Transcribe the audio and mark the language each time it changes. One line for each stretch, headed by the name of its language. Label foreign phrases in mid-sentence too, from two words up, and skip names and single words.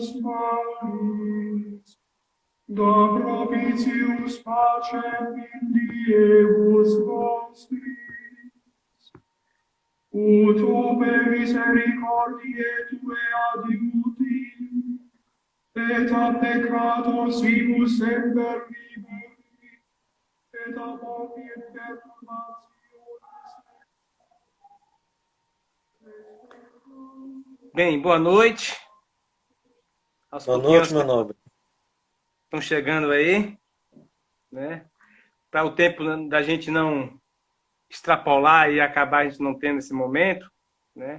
Latin: malis, da propitius pacem in diebus nostris, ut ope misericordiae Tue adiuti, et a peccatosibus semper liberi, et ab omni perturbationis.
Portuguese: Bem, boa noite. Aos Boa pouquinhos noite, meu nobre. estão chegando aí, né? Para o tempo da gente não extrapolar e acabar a gente não tendo esse momento, né?